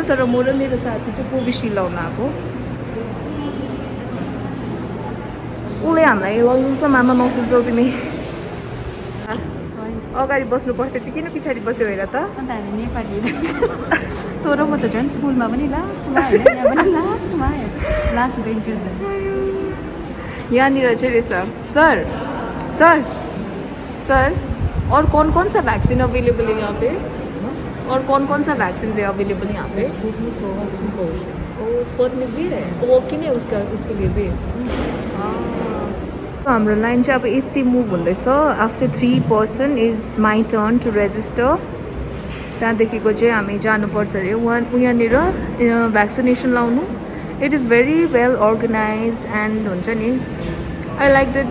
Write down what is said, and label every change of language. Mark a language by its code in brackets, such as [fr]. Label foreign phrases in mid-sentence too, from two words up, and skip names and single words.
[ne] तर म र मेरो साथी चाहिँ कोभिसिल्ड लाउन आएको। उसले हामीलाई लाउँछ मामा नसुर्ताउ तिमी। अगाडि बस्नु पर्थ्यो चाहिँ किन पछाडि बस्यो हेर त? अन्त हामी नेपाली तँ र म त झन् स्कुलमा पनि लास्टमा होइन, यहाँ पनि लास्टमा [en] last benches. [ne] यहाँनिर चाहिँ रहेछ [hi] सर सर सर और कौन सा वैक्सीन अवेलेबल है यहाँ पे? और कौन सा वैक्सीन है अवेलेबल यहाँ पे? ओ स्पुतनिक भी है। वो किन है उसका, उसके लिए भी? [ne] हाम्रो लाइन चाहिँ अब यति मुभ हुँदैछ। [en] after 3 person is my turn to register. [ne] त्यहाँदेखिको चाहिँ हामी जानुपर्छ अरे यहाँनिर भ्याक्सिनेसन लाउनु। [en] it is very well organized and [ne] हुन्छ नि, [en] I like it.